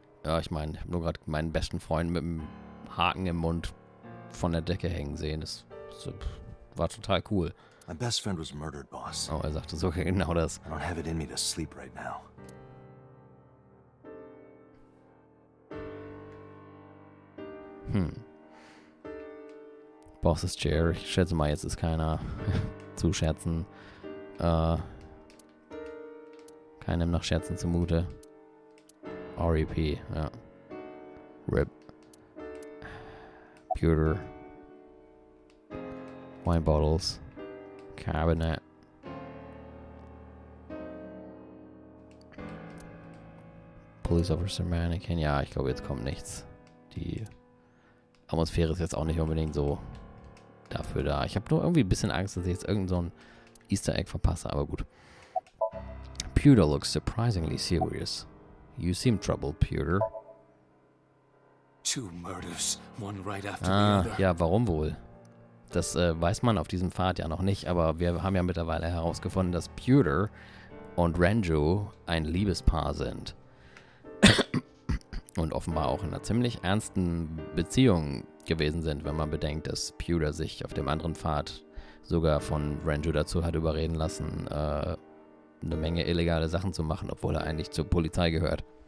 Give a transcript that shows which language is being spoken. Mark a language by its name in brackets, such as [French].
[German] Ja, ich meine, ich habe nur gerade meinen besten Freund mit dem Haken im Mund von der Decke hängen sehen. Das war total cool. [English] My best friend was murdered, boss. [German] Oh, er sagte so genau das. [English] I don't have it in me to sleep right now. Boss's Chair. [German] Ich schätze mal, jetzt ist keiner zu scherzen. Keine Keinem noch Scherzen zumute. REP, ja. RIP. [English] Pewter. Wine bottles. Cabinet. Police Officer Mannequin. [German] Ja, ich glaube, jetzt kommt nichts. Die Atmosphäre ist jetzt auch nicht unbedingt so dafür da. Ich habe nur irgendwie ein bisschen Angst, dass ich jetzt irgend so ein Easter Egg verpasse, aber gut. [English] Pewter looks surprisingly serious. You seem troubled, Pewter. 2 murders, one right after the other. [German] Ja, warum wohl? Das weiß man auf diesem Pfad ja noch nicht, aber wir haben ja mittlerweile herausgefunden, dass Pewter und Renju ein Liebespaar sind. Und offenbar auch in einer ziemlich ernsten Beziehung gewesen sind, wenn man bedenkt, dass Pewter sich auf dem anderen Pfad sogar von Renju dazu hat überreden lassen, eine Menge illegale Sachen zu machen, obwohl er eigentlich zur Polizei gehört.